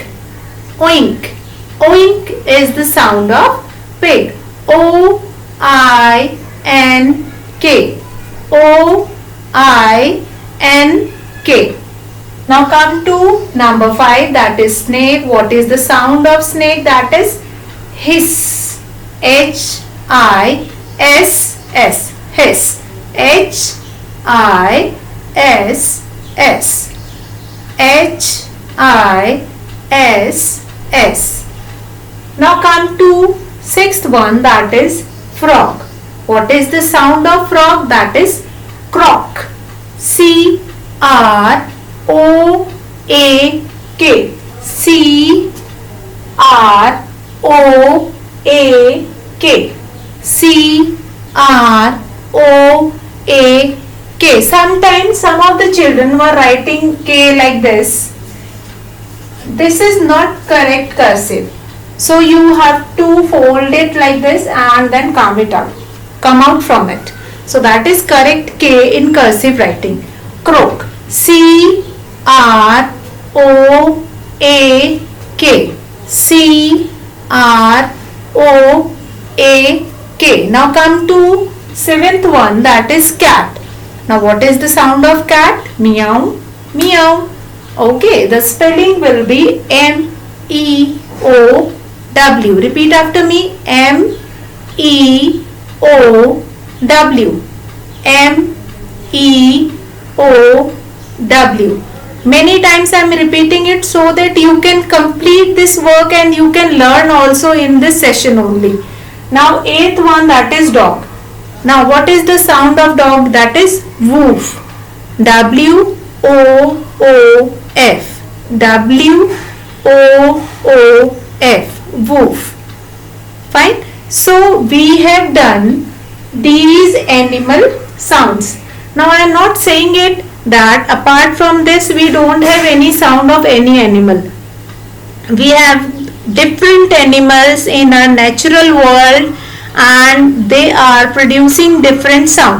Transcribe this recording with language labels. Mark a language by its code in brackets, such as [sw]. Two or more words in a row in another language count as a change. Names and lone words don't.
[en] Oink. Oink is the sound of pig. O-I-N-K. O-I-N-K. Now come to number 5, that is snake. What is the sound of snake? That is hiss. H-I-S-S. Hiss. H-I-S-S. H-I-S-S. Now come to sixth one, that is frog. What is the sound of frog? That is croak. C-R-O-A-K. C-R-O-A-K. C-R-O-A-K. Sometimes some of the children were writing K like this. This is not correct cursive. So you have to fold it like this and then come out from it. So that is correct K in cursive writing. Croak. C-R-O-A-K. C-R-O-A-K. Now come to seventh one, that is cat. Now what is the sound of cat? Meow. Meow. Okay, the spelling will be M-E-O-W. Repeat after me. M-E-O-W. M-E-O-W. Many times I am repeating it so that you can complete this work and you can learn also in this session only. Now eighth one, that is dog. Now what is the sound of dog? That is woof. W-O-O-F. W-O-O-F. F, woof. Fine. So we have done these animal sounds. Now I am not saying it that apart from this we don't have any sound of any animal. We have different animals in our natural world and they are producing different sound.